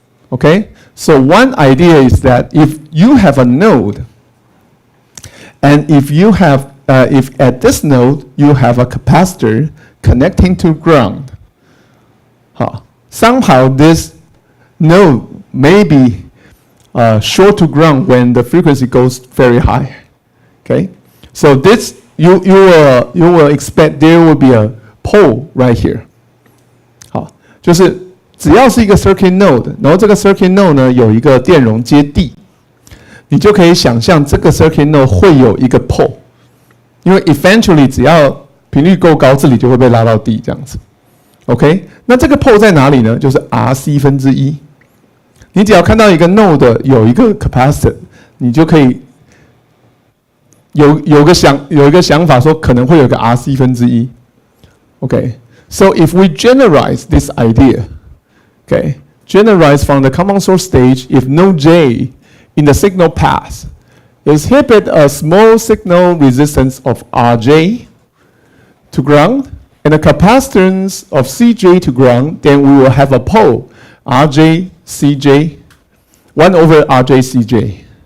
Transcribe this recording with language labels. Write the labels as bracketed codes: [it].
[en] Okay, so one idea is that if you have a node, and if you have, if at this node you have a capacitor connecting to ground, somehow this node may be short to ground when the frequency goes very high. Okay, so this you will expect there will be a pole right here. [zh] 好，就是只要是一个 circuit node， 然后这个 circuit node 呢有一个电容接地，你就可以想象这个 circuit node 会有一个 pole， 因为 eventually 只要频率够高，这里就会被拉到地这样子。 OK， 那这个 pole 在哪里呢？就是 RC 分之一。你只要看到一个 node 有一个 capacitor， 你就可以有一个想法说可能会有个 RC 分之一。 [en] Okay, so if we generalize this idea, okay, generalize from the common source stage, if node J in the signal path is hit at a small signal resistance of Rj to ground and a capacitance of Cj to ground, then we will have a pole Rj Cj 1 over Rj Cj.